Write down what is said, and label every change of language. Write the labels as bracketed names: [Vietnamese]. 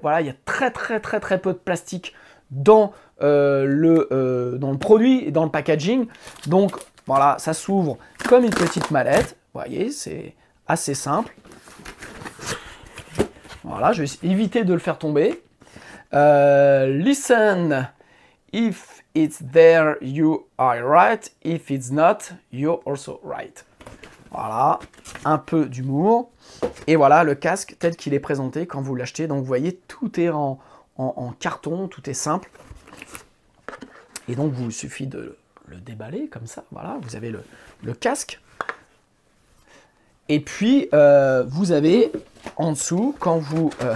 [French] Voilà, il y a très peu de plastique dans le produit et dans le packaging. Donc, voilà, ça s'ouvre comme une petite mallette. Vous voyez, c'est assez simple. Voilà, je vais éviter de le faire tomber. [English] Listen, if it's there, you are right. If it's not, you're also right. [French] Voilà, un peu d'humour. Et voilà le casque tel qu'il est présenté quand vous l'achetez. Donc, vous voyez, tout est en carton, tout est simple. Et donc, il vous suffit de le déballer comme ça. Voilà, vous avez le casque. Et puis, vous avez en dessous, quand vous